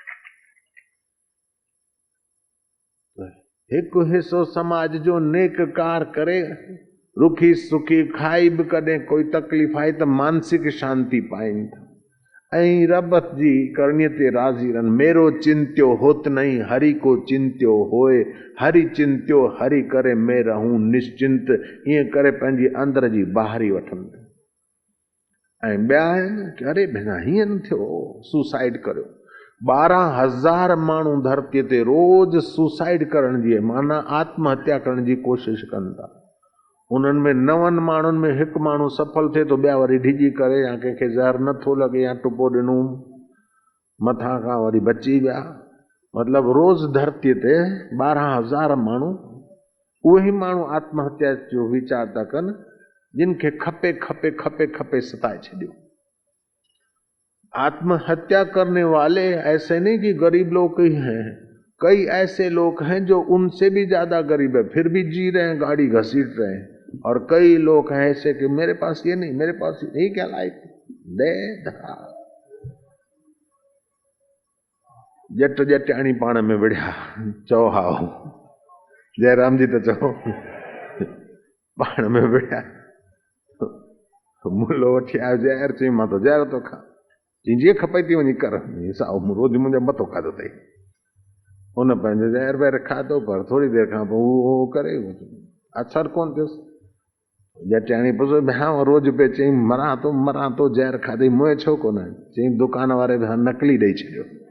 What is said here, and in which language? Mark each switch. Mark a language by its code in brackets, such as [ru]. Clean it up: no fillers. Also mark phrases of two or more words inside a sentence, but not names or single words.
[sd] हिकु हिसो समाज जो नेक कार करे, रुखी सुखी खाई बि कॾहिं कोई तकलीफ़ आई त मानसिक शांति पाइनि था, ऐं रब जी करणी ते राज़ी रहनि। [hi] मेरो चिंत्यो होत नहीं, हरि को चिंत्यो होए, हरि चिंत्यो हरि करे मैं रहूं निश्चिंत। [sd] ईअं करे पंहिंजी अंदर जी ॿाहिरी वठनि था। ऐं ॿिया आहिनि कि अरे भेण हीअं न थियो, सुसाइड करियो। 12,000 माण्हू धरतीअ ते रोज़ सुसाइड करण जी माना आत्महत्या करण जी कोशिश कनि था। उन्हनि में 9 माण्हुनि में हिकु माण्हू सफल थिए तो ॿिया वरी डिॼी करे, या कंहिंखे ज़हर नथो लॻे, या टुपो ॾिनो मथां खां वरी बची विया। मतिलबु रोज़ धरतीअ ते 12,000 माण्हू, उहे ई माण्हू आत्महत्या जो वीचार था कनि जिन खे खपे खपे खपे खपे सताए छॾियो। [hi] आत्महत्या करने वाले ऐसे नहीं कि गरीब लोग ही हैं, कई ऐसे लोग हैं जो उनसे भी ज्यादा गरीब है फिर भी जी रहे हैं, गाड़ी घसीट रहे हैं। और कई लोग हैं ऐसे कि मेरे पास ये नहीं, मेरे पास ये क्या लाइफ दे धरा। [sd] जट जटाणी पाण में विढ़िया चओ हाओ जयराम जी तो चओ पाण में विढ़िया मुलो वठी आयो ज़हर चई मां तो ज़हर थो खा चई जीअं खपई थी वञी कर साओ रोज़ मुंहिंजो मथो खाधो अथई हुन पंहिंजो ज़हर वहर खाधो पर थोरी देरि खां पोइ उहो करे असरु कोन थियुसि जटाणी पुछो हा रोज़ पे चई मरां तो ज़हर खाधई मुंहुं छो कोन चई दुकान वारे बि नकली ॾेई छॾियो